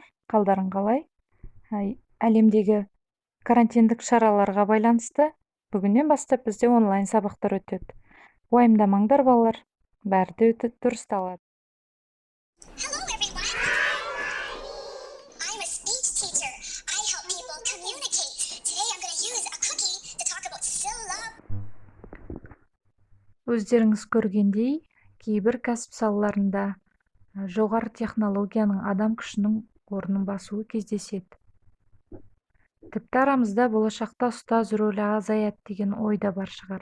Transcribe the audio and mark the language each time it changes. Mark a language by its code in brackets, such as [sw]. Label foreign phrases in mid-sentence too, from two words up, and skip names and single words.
[kk] Қалдарың қалай? Әлемдегі карантиндік шараларға байланысты бүгіннен бастап бізде онлайн сабақтар өтеді. Уайымдамаңдар балалар, бәрі де өтіп дұрысталады. [en] Hello everyone. I'm a speech teacher. I help people communicate. Today I'm going to use a cookie to talk about syllable. [kk] Өздеріңіз көргендей, кейбір кәсіп салаларында жоғары технологияның адам күшінің орнын басуы кездеседі. Тіпті арамызда болашақта ұстаз рөлі азаяды деген ой да бар шығар.